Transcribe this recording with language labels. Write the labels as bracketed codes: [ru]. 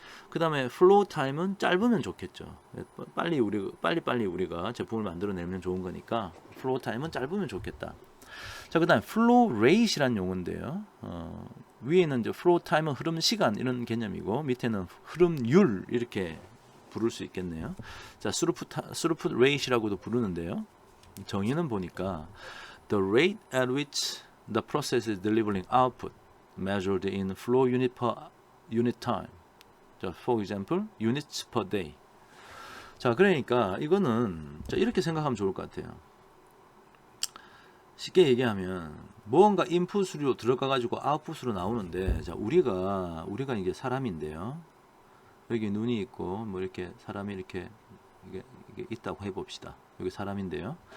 [ko] 그 다음에 플로우 타임은 짧으면 좋겠죠. 빨리 우리가 제품을 만들어내면 좋은 거니까 플로우 타임은 짧으면 좋겠다. 자, 그 다음에 플로우 레이트라는 용어인데요. 위에는 이제 플로우 타임은 흐름 시간 이런 개념이고, 밑에는 흐름율 이렇게 부를 수 있겠네요. 자, 스루풋 레이트라고도 부르는데요. 정의는 보니까 [en] the rate at which the process is delivering output measured in flow unit per unit time. 자, for example, units per day. [ko] 자, 그러니까 이거는 자, 이렇게 생각하면 좋을 것 같아요. 쉽게 얘기하면 무언가 인풋으로 들어가 가지고 아웃풋으로 나오는데, 자, 우리가 이게 사람인데요. 여기 눈이 있고 뭐 이렇게 사람이 이렇게 이게 있다고 해 봅시다. 여기 사람인데요.